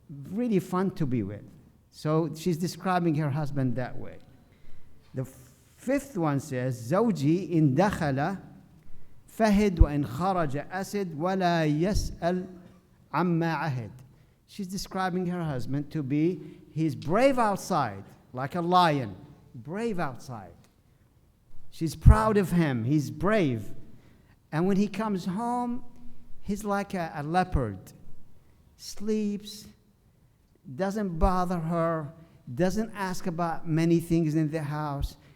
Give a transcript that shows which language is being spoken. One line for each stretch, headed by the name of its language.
English: Really fun to be with. So she's describing her husband that way. The fifth one says,
Arabic: زوجي إن دخل فهد وإن خرج أسد ولا يسأل عما عهد.
English: She's describing her husband to be, he's brave outside, like a lion, brave outside. She's proud of him, he's brave. And when he comes home, he's like a leopard. Sleeps, doesn't bother her, doesn't ask about many things in the house.